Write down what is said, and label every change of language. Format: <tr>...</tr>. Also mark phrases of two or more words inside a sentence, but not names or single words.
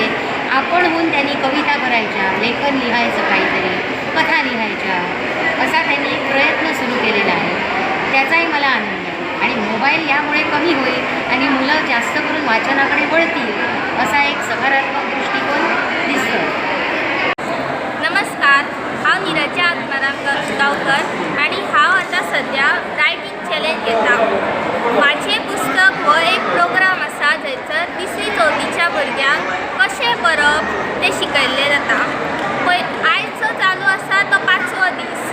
<mr>आपण होऊन त्यांनी कविता करायच्या, लेखन लिहायचं, काहीतरी कथा लिहायच्या असा त्यांनी एक प्रयत्न सुरू केलेला आहे. त्याचाही मला आनंद आहे. आणि मोबाईल यामुळे कमी होईल आणि मुलं जास्त करून वाचनाकडे वळतील असा एक सकारात्मक दृष्टिकोन दिसतो.</mr> <kok>नमस्कार, हांव निरजा आत्माराम गांवकर आणि हांव आता सध्या</kok> <en>writing challenge</en> <kok>घेता. माझे पुस्तक हो एक प्रोग्राम आसा थंयसर 3री-4थीच्या भुरग्यांक कशें बरप तें शिकयल्लें जाता. आयज जो चालू आसा तो 5वो दीस.</kok>